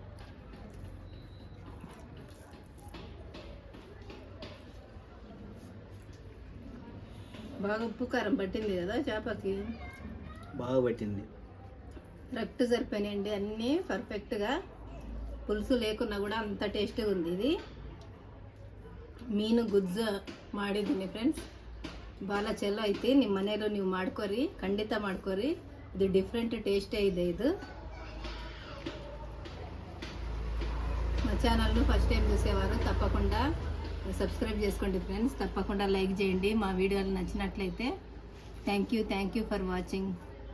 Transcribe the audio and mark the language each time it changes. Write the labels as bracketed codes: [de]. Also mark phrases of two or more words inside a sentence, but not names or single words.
[te] బాగా ఉప్పు కారం పట్టింది కదా చేపకి, బాగా పట్టింది. కరెక్ట్ సరిపోయినాయండి అన్నీ పర్ఫెక్ట్గా. పులుసు లేకున్నా కూడా అంత టేస్ట్గా ఉంది ఇది. [kn] ಮೀನು ಗುಜ್ಜ ಮಾಡಿದ್ದೀನಿ ಫ್ರೆಂಡ್ಸ್. ಭಾಳ ಚಲೋ ಐತಿ. ನಿಮ್ಮ ಮನೆಯಲ್ಲೂ ನೀವು ಮಾಡ್ಕೊರಿ, ಖಂಡಿತ ಮಾಡ್ಕೊರಿ. ಇದು ಡಿಫ್ರೆಂಟ್ ಟೇಸ್ಟೇ ಇದೆ. [te] ఇది మా ఛానల్ను ఫస్ట్ టైం చూసేవారు తప్పకుండా సబ్స్క్రైబ్ చేసుకోండి ఫ్రెండ్స్. తప్పకుండా లైక్ చేయండి మా వీడియోలు నచ్చినట్లయితే. [en] Thank you for watching.